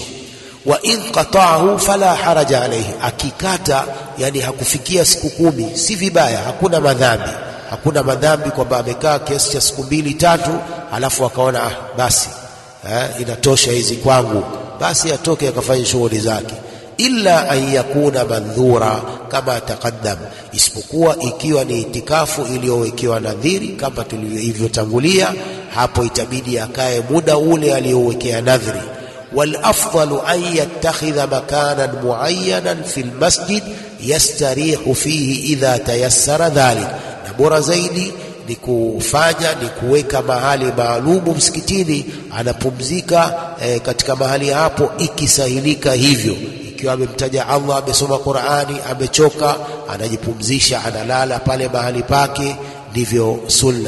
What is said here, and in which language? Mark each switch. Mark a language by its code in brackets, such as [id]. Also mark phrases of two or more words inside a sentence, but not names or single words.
[ar] وإن قطعه فلا حرج عليه, [sw] akikata yani hakufikia siku 10 si vibaya, hakuna madhambi kwamba amekaa kiasi cha siku 2-3 alafu akaona basi inatosha hizi kwangu, basi atoke akafanya shughuli zake. [ar] إلا أن يكون منذورا كما تقدم, [sw] isipokuwa ikiwa ni itikafu iliyowekewa nadhiri kama tulivyotangulia, hapo itabidi akae muda ule aliyowekea nadhiri. [ar] والأفضل أن يتخذ مكانا معينا في المسجد يستريح فيه إذا تيسر ذلك. [sw] نبورا zaidi ni kufanya ni kuweka mahali maalumu msikitini, anapumzika katika mahali hapo ikisahilika hivyo. Ikiwa amemtaja Allah, amesoma Qur'ani, amechoka, anajipumzisha, analala pale mahali pake, ndivyo sunna.